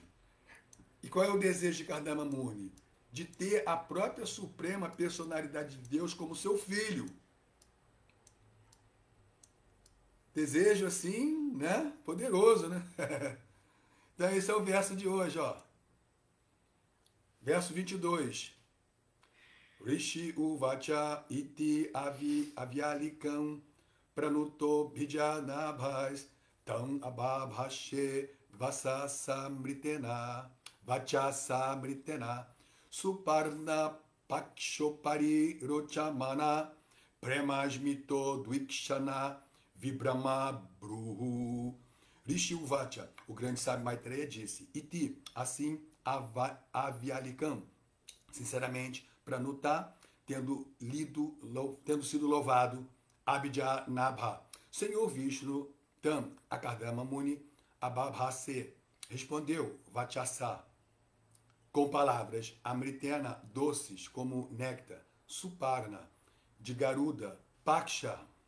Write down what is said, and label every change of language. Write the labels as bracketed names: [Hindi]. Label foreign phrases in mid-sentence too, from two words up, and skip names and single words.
[Portuguese] E qual é o desejo de Kardama Muni? De ter a própria suprema personalidade de Deus como seu filho. Desejo assim, né? Poderoso, né? Então esse é o verso de hoje, ó. Verso 22. [Sanskrit] ऋषिः उवाच इति अव्यलीकम् प्रणुतः अब्जनाभः तम् आबभाषे वचसामृतेन वचसामृतेन सुपर्ण पक्षोपरि रोचमानः प्रेमस्मितः उद्वीक्षण विभ्रमद् भ्रूः. ऋषिः उवाच, [Portuguese] o grande sábio Maitreya, disse: Iti, assim, Avialikam, sinceramente, Pranuta, tendo sido louvado, Abhidjanabha, Senhor Vishnu, Tam, Akardama Muni, Abhabhase, respondeu, Vachasa, com palavras amritena, doces, como néctar, Suparna, de Garuda, Paksha,